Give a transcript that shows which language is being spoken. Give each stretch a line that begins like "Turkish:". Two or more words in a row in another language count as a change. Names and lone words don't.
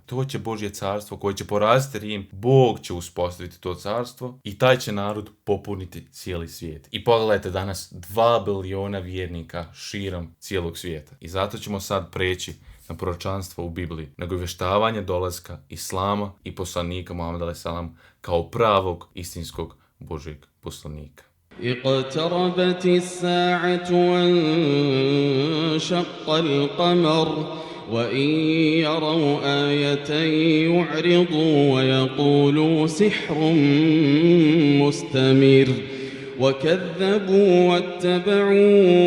Bosnian: To će Božje carstvo koje će poraziti Rim. Bog će uspostaviti to carstvo i taj će narod popuniti cijeli svijet. I pogledajte danas 2 biliona vjernika širom cijelog svijeta. I zato ćemo sad preći na proročanstvo u Bibliji, nagovještavanje dolaska Islama i poslanika Muhameda a.s. kao pravog istinskog Božjeg poslanika.
Arabic: اقتربت الساعة وانشق القمر وإن يروا آية يعرضوا ويقولوا سحر مستمر وكذبوا واتبعوا